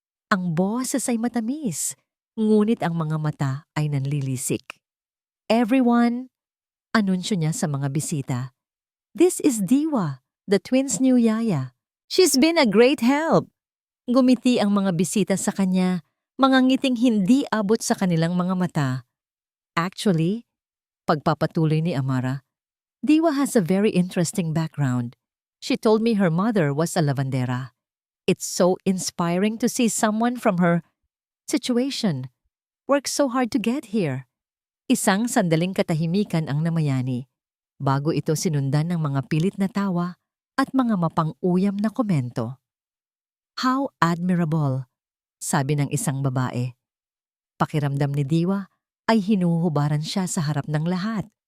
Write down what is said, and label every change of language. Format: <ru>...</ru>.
<tl>Ang boses ay matamis, ngunit ang mga mata ay nanlilisik.</tl> <en>"Everyone,"</en> <tl>anunsyo niya sa mga bisita,</tl> <en>"this is Diwa, the twins' new yaya. She's been a great help."</en> <tl>Gumiti ang mga bisita sa kanya, mga ngiting hindi abot sa kanilang mga mata.</tl> <en>Actually,</en> <tl>pagpapatuloy ni Amara,</tl> <en>Diwa has a very interesting background. She told me her mother was a lavandera. It's so inspiring to see someone from her situation work so hard to get here.</en> <tl>Isang sandaling katahimikan ang namayani, bago ito sinundan ng mga pilit na tawa at mga mapang-uyam na komento.</tl> <en>"How admirable,"</en> <tl>sabi ng isang babae. Pakiramdam ni Diwa ay hinuhubaran siya sa harap ng lahat.</tl>